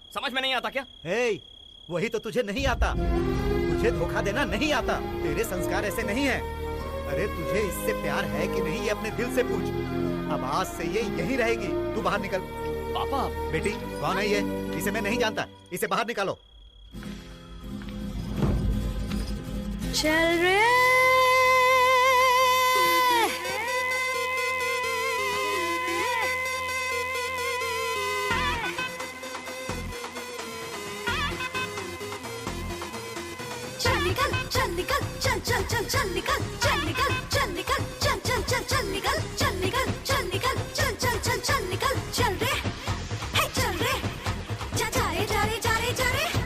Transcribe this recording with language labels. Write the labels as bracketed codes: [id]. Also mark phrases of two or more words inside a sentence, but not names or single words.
[hi] समझ में नहीं आता क्या? हे, वही तो तुझे नहीं आता। तुझे धोखा देना नहीं आता। तेरे संस्कार ऐसे नहीं हैं। अरे तुझे इससे प्यार है कि नहीं, ये अपने दिल से पूछ। अब आज से ये यहीं रहेगी। तू बाहर निकल। पापा। बेटी कौन है ये? इसे मैं नहीं जानता। इसे बाहर निकालो। चल रे चल निकल, चल निकल, चल चल चल चल निकल, चल निकल, चल निकल, चल चल चल चल निकल, चल निकल, चल निकल, चल चल चल चल निकल, चल रे, हे चल रे, जा जा रे जा रे जा रे जा रे।